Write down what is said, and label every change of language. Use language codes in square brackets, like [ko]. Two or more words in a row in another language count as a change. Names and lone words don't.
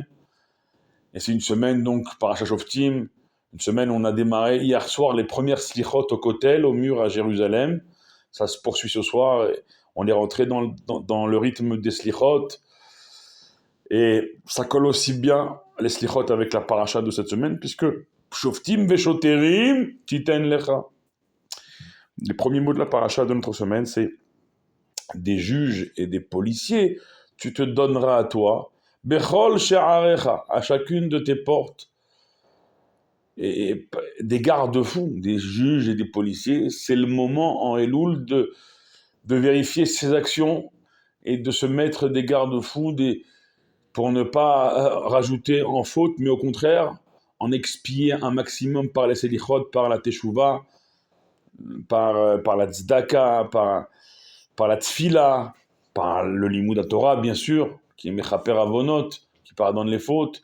[fr] Et c'est une semaine, donc, paracha Shoftim, une semaine où on a démarré hier soir les premières slichot au Kotel, au mur à Jérusalem. Ça se poursuit ce soir. On est rentré dans le rythme des slichot. Et ça colle aussi bien les slichot avec la paracha de cette semaine, puisque [he] שופטים ושוטרים תתן לך. [fr] Les premiers mots de la paracha de notre semaine, c'est des juges et des policiers, tu te donneras à toi, [he] בכל שעריך, [fr] à chacune de tes portes. Et des garde-fous, des juges et des policiers, c'est le moment en Elul de vérifier ses actions et de se mettre des garde-fous pour ne pas rajouter en faute, mais au contraire, en expier un maximum par les selichot, par la teshuva, par la tzedaka, par la tfila, par le [he] לימוד תורה, [fr] bien sûr, qui est [he] מכפר עוונות, [fr] qui pardonne les fautes.